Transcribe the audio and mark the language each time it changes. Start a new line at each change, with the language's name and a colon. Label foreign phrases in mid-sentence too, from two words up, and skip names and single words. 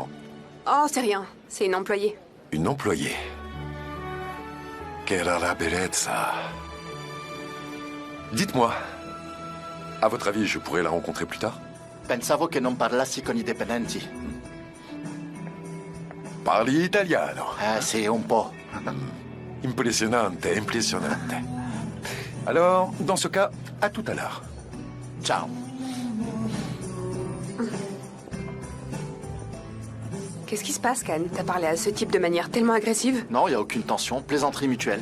French: Oh, c'est rien. C'est une employée. Une employée. Quelle
Italian: la bellezza.
French: Dites-moi, à votre avis, je pourrais la rencontrer plus tard?
Italian: Pensavo che non parlassi con i dipendenti. Parli italiano. Sì, un po'.
French: Impressionnante, impressionnante. Alors, dans ce cas, à tout à l'heure. Ciao. Qu'est-ce qui se passe, Khan? T'as parlé à ce type de manière tellement agressive? Non, il n'y a aucune tension. Plaisanterie mutuelle.